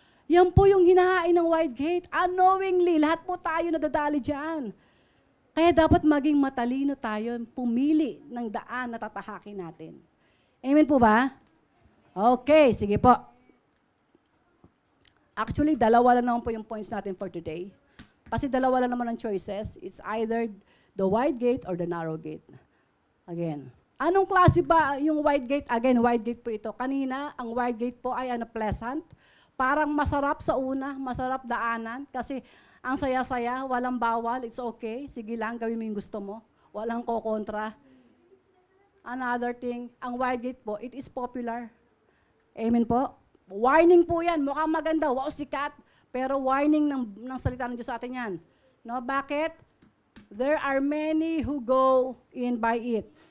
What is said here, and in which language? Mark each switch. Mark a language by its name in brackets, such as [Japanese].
[Filipino] Yan po yung hinahain ng wide gate. Unknowingly, lahat po tayo nadadali dyan. Kaya dapat maging matalino tayo, pumili ng daan na tatahakin natin. Amen po ba? Okay, sige po. Actually, dalawa lang naman po yung points natin [English] for today. [Filipino] Kasi dalawa lang naman ang choices. [English] It's either the wide gate or the narrow gate. [Filipino] Again. Anong klase ba yung wide gate? Again, wide gate po ito. Kanina, ang wide gate po ay pleasant. Parang masarap sa una, masarap daanan. Kasi ang saya-saya, walang bawal, [English] it's okay. [Filipino] Sige lang, gawin mo yung gusto mo. Walang kokontra. [English] Another thing, [Filipino] ang wide gate po, [English] it is popular. [Filipino] Amen po? Warning po yan, mukhang maganda, wow, sikat. Pero warning ng salita ng Diyos sa atin yan. No, bakit? [English] There are many who go in by it.